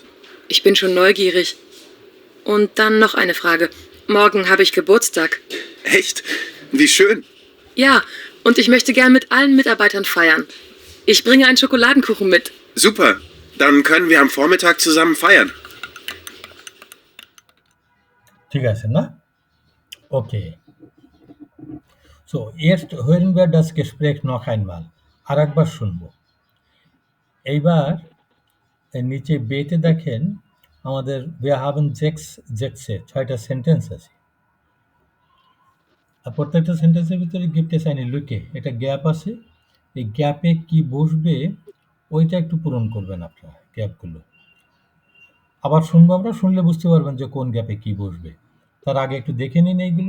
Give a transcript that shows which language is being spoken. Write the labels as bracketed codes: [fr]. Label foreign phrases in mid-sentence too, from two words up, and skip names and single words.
[de] Ich bin schon neugierig. Und dann noch eine Frage. Morgen habe ich Geburtstag. Echt? Wie schön. Ja, und ich möchte gern mit allen Mitarbeitern feiern. Ich bringe einen Schokoladenkuchen mit. Super. Dann können wir am Vormittag zusammen feiern. [bn] ঠিক আছে না? ওকে। [de] So, jetzt hören wir das Gespräch noch einmal. [bn] আরেকবার শুনবো। এইবার নিচে বেতে দেখেন আমাদের [de] wir haben sechs Sätze, [bn] 6টা সেন্টেন্স আছে। আর প্রত্যেকটা সেন্টেন্সের ভিতরে [de] gibt es eine Lücke, [bn] একটা গ্যাপ আছে। এই গ্যাপে কি বসবে ওইটা একটু পূরণ করবেন আপনারা, গ্যাপগুলো। আবার শুনবো আমরা, শুনলে বুঝতে পারবেন যে কোন গ্যাপে কি বসবে। তার আগে একটু দেখে নিন এইগুলো।